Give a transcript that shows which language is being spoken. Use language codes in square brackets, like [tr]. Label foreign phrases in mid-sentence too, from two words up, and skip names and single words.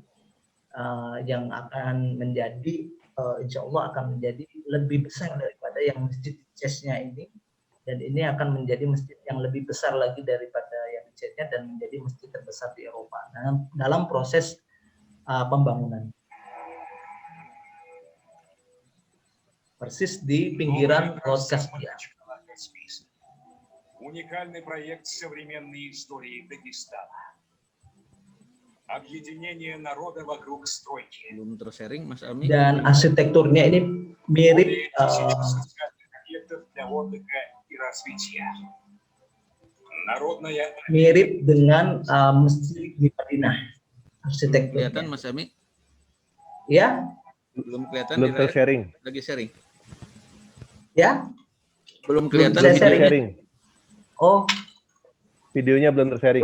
[id] yang akan menjadi [ar] إن شاء الله [id] akan menjadi lebih besar daripada yang masjid CES-nya ini, dan ini akan menjadi masjid yang lebih besar lagi daripada yang CES-nya dan menjadi masjid terbesar di Eropa dalam proses pembangunan. Persis di pinggiran Laut Kaspia. [ru] Уникальный проект современной истории Дагестана. Объединение народа вокруг стройки. [id] Belum tersharing Mas Ami. Dan arsitekturnya ini mirip [ru] объектов для отдыха и развития. Народная [id] mirip dengan masjid di Madinah. Arsitekturnya. Kelihatan Mas Ami? Ya, Belum kelihatan Belum di layar? tersharing. Lagi sharing. ya. Belum kelihatan saya videonya. sharing. Sharing. Oh, Videonya belum tersharing.